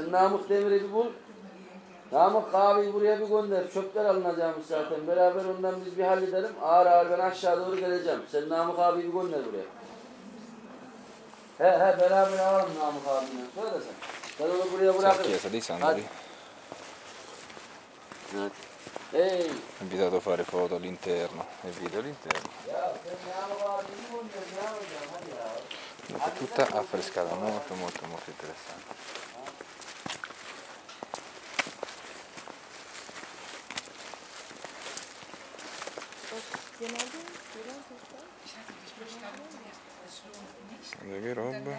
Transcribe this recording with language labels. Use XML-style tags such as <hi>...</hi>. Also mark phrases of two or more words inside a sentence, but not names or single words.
<tr>Sen Namık Demir'i bir bul. Namık kahveyi buraya bir gönder. Çöpler alınacakmış zaten. Beraber ondan biz bir halledelim. Ağır ağır ben aşağı doğru geleceğim. Sen Namık abiyi bir gönder buraya. He beraber alalım Namık abiyle. Söyle sen. Ben onu buraya bırakırım.</tr> <it>Chiesa dei Sandali. Ehi. Ho invitato a fare foto all'interno e video all'interno. Tutta affrescata, molto interessante. Guarda che roba.</it>